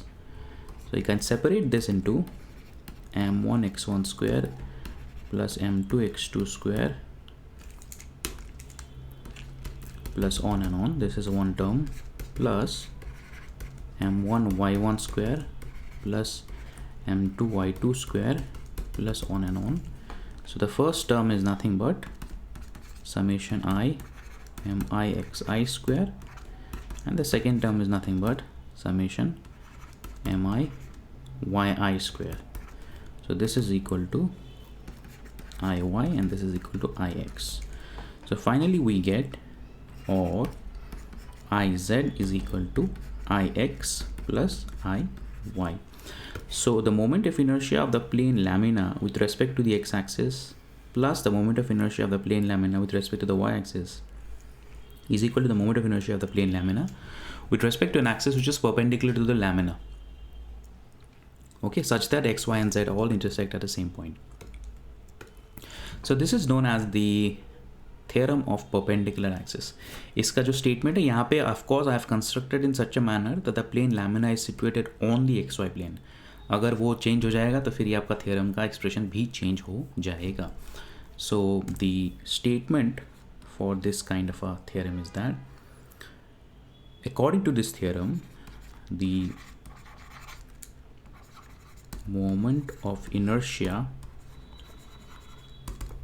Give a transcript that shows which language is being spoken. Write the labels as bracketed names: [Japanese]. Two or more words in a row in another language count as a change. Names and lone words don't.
[English] So you can separate this into m1 x1 square plus m2 x2 square plus on and on, this is one term, plus m1 y1 square plus m2 y2 square plus on and on. So the first term is nothing but summation I mi xi square, and the second term is nothing but summation mi yi square. So this is equal to iy and this is equal to ix. So finally we get, or iz is equal to ix plus iy. So the moment of inertia of the plane lamina with respect to the x-axis plus the moment of inertia of the plane lamina with respect to the y-axis is equal to the moment of inertia of the plane lamina with respect to an axis which is perpendicular to the lamina, okay, such that x, y and z all intersect at the same point. So this is known as the theorem of perpendicular axis. [Hindi] इसका जो statement है यहाँ पे, [English] of course I have constructed in such a manner that the plane lamina is situated on the xy plane. [Hindi] अगर वो change हो जाएगा तो फिर ये आपका theorem का expression भी change हो जाएगा. [English] So the statement for this kind of a theorem is that according to this theorem, the moment of inertia